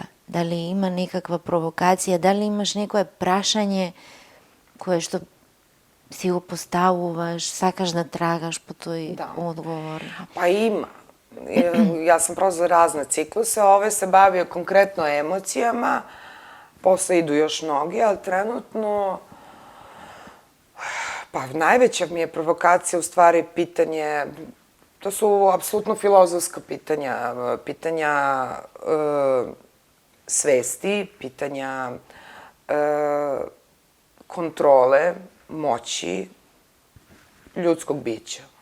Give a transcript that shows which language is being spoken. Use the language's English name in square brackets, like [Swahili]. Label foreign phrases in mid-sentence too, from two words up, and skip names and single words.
[Macedonian] Дали има некаква провокација, дали имаш некое прашање кое што си го поставуваш, сакаш да трагаш по тој одговор? [Serbian] Па има. Јас сам прозла разне циклусе, ове се бавио конкретно емоцијама, после иду још многи, ali trenutno pa najveća mi je provokacija u stvari pitanje, to su apsolutno filozofska pitanja, pitanja svesti, pitanja kontrole, moći ljudskog bića.